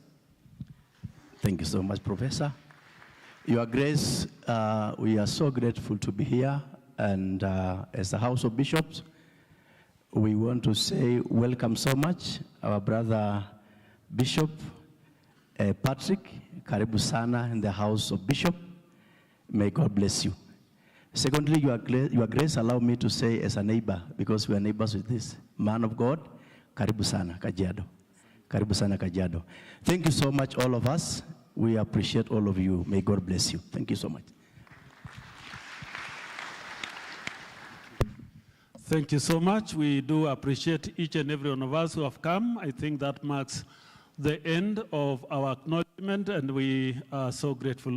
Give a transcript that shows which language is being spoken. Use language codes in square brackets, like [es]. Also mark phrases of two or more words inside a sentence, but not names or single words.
[en] Thank you so much, Professor. Your Grace, we are so grateful to be here, and as the House of Bishops, we want to say welcome so much, our brother Bishop Patrick, [sw] karibu sana [en] in the House of Bishop. May God bless you. Secondly, Your Grace, allow me to say as a neighbor, because we are neighbors with this man of God, [sw] karibu sana, Kajiado. Karibu sana, Kajiado. [en] Thank you so much, all of us. We appreciate all of you. May God bless you. Thank you so much. Thank you so much. We do appreciate each and every one of us who have come. I think that marks the end of our acknowledgement, and we are so grateful.